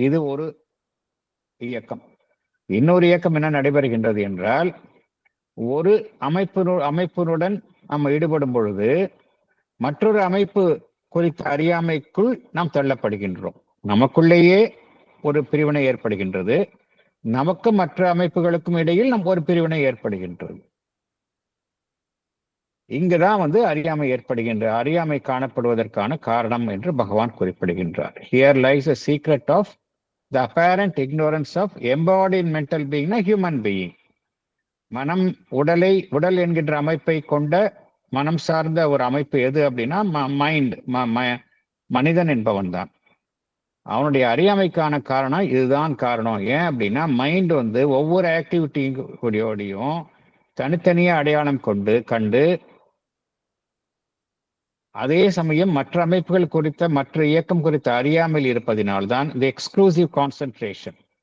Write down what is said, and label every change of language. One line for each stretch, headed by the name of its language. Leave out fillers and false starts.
Tamil: இது ஒரு இயக்கம். இன்னொரு இயக்கம் என்ன நடைபெறுகின்றது என்றால், ஒரு அமைப்பினுடன் நாம் ஈடுபடும் பொழுது மற்றொரு அமைப்பு குறித்த அறியாமைக்குள் நாம் தள்ளப்படுகின்றோம். நமக்குள்ளேயே ஒரு பிரிவினை ஏற்படுகின்றது. நமக்கும் மற்ற அமைப்புகளுக்கும் இடையில் நம் ஒரு பிரிவினை ஏற்படுகின்றது. இங்குதான் அறியாமை அறியாமை காணப்படுவதற்கான காரணம் என்று பகவான் குறிப்பிடுகின்றார்.
English: Here lies a secret of the apparent ignorance of embodied mental being, a human being.
Tamil: மனம், உடல் என்கின்ற அமைப்பை கொண்ட மனம் சார்ந்த ஒரு அமைப்பு எது அப்படின்னா மைண்ட், மனிதன் என்பவன் தான். அவனுடைய அறியாமைக்கான காரணம் இதுதான் காரணம். ஏன் அப்படின்னா, மைண்ட் ஒவ்வொரு ஆக்டிவிட்டியோடையும் தனித்தனியா அடையாளம் கண்டு அதே சமயம் மற்ற அமைப்புகள் குறித்த மற்ற இயக்கம் குறித்த அறியாமல் இருப்பதினால்தான் இந்த எக்ஸ்க்ளூசிவ் கான்சென்ட்ரேஷன்.